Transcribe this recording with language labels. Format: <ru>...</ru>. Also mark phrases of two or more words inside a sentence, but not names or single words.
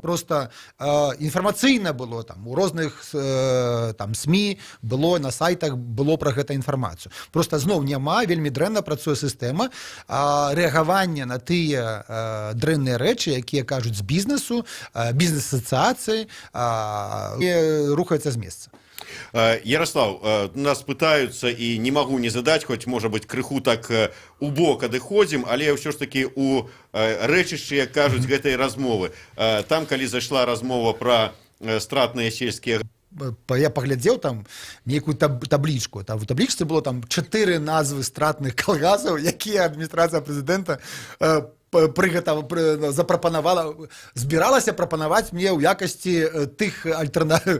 <be>Просто інфармацыйна было там у розных там СМІ, было на сайтах, было пра гэта інфармацыю. Просто зноў няма, вельмі дрэнна працуе сістэма рэагавання на тыя дрэнныя рэчы, якія кажуць з бізнесу, бізнес-асацыяцыі, і рухаецца з месца. Ярослав,</be> <ru>нас пытаются, и не могу не задать, хоть, может быть,</ru> <be>крыху так убок адыходзім, але ўсё ж таки у рэчышчы, як кажуць, гэтай размовы. Там, калі зайшла размова пра стратныя сельскія, я паглядзеў там нейкую таблічку. Там у таблічцы было там 4 назвы стратных калгасаў, якія адміністрацыя прэзідэнта запрапанавала, збіралася прапанаваць мне ў якасці тых альтэрнатыў.</be>